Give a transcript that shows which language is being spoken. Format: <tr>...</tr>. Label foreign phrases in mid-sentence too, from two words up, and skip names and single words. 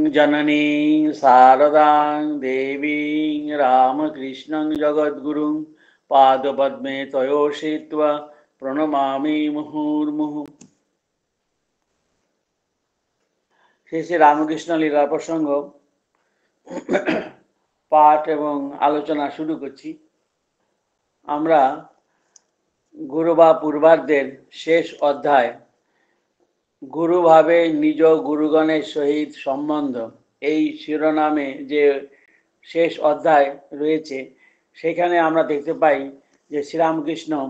<sa>जननी शारदां देवीं रामकृष्णं जगद्गुरुं पादपद्मे तयोषित्वा प्रणमामि मुहुर्मुहुः।</sa> <bn>শ্রী শ্রী রামকৃষ্ণ লীলা প্রসঙ্গ পাঠ এবং আলোচনা শুরু করছি। আমরা গুরু বা পূর্বার্ধের শেষ অধ্যায় গুরুভাবে নিজ গুরুগণের সহিত সম্বন্ধ এই শিরোনামে যে শেষ অধ্যায় রয়েছে, সেখানে আমরা দেখতে পাই যে শ্রীরামকৃষ্ণ</bn>